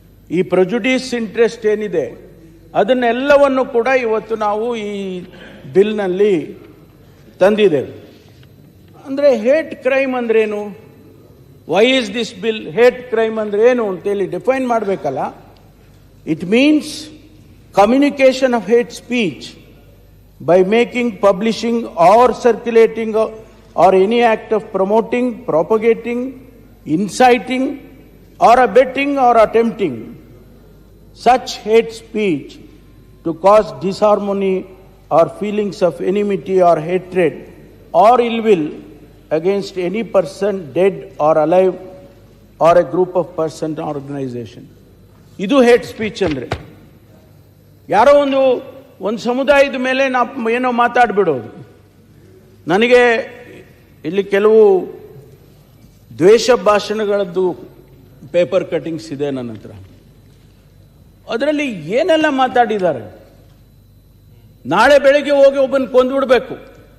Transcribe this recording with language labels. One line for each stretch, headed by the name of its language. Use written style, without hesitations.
Kannada: ಈ ಪ್ರೊಜುಡಿಸ್ ಇಂಟ್ರೆಸ್ಟ್ ಏನಿದೆ ಅದನ್ನೆಲ್ಲವನ್ನು ಕೂಡ ಇವತ್ತು ನಾವು ಈ ಬಿಲ್ನಲ್ಲಿ ತಂದಿದ್ದೇವೆ. ಅಂದರೆ ಹೇಟ್ ಕ್ರೈಮ್ ಅಂದ್ರೇನು?
English: Why is this bill?
Kannada: Hate crime ಅಂದ್ರೆ ಏನು ಅಂತೇಳಿ ಡಿಫೈನ್ ಮಾಡಬೇಕಲ್ಲ.
English: It means communication of hate speech by making, publishing or circulating or any act of promoting, propagating, inciting or abetting or attempting such hate speech to cause disharmony or feelings of enmity or hatred or ill will against any person dead or alive or a group of person or organization.
Kannada: ಇದು hate speech ಅಂದ್ರೆ. ಯಾರೋ ಒಂದು ಸಮುದಾಯದ ಮೇಲೆ ನಾವು ಏನೋ ಮಾತಾಡ್ಬಿಡೋದು. ನನಗೆ ಇಲ್ಲಿ ಕೆಲವು ದ್ವೇಷ ಭಾಷಣಗಳದ್ದು ಪೇಪರ್ ಕಟಿಂಗ್ಸ್ ಇದೆ ನನ್ನ ಹತ್ರ. ಅದರಲ್ಲಿ ಏನೆಲ್ಲ ಮಾತಾಡಿದ್ದಾರೆ. ನಾಳೆ ಬೆಳಗ್ಗೆ ಹೋಗಿ ಒಬ್ಬನ ಕೊಂದ್ಬಿಡ್ಬೇಕು.